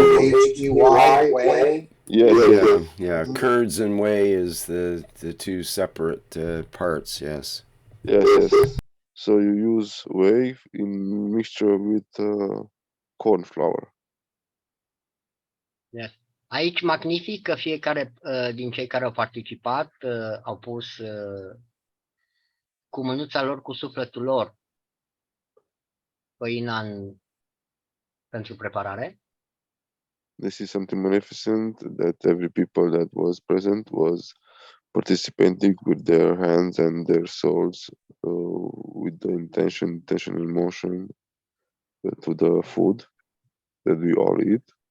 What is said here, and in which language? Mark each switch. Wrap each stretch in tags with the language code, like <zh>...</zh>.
<en>W-H-E-Y, whey. Yes. Yeah. Curds and whey is the two separate parts. Yes. Yes. So you use whey in mixture with corn flour. Yes.</en> <ro>Aici magnific că fiecare din cei care au participat au pus cu mânuța lor, cu sufletul lor, făina pentru preparare.</ro> <en>This is something magnificent that every people that was present was participating with their hands and their souls with the intention and emotion to the food that we all eat.</en>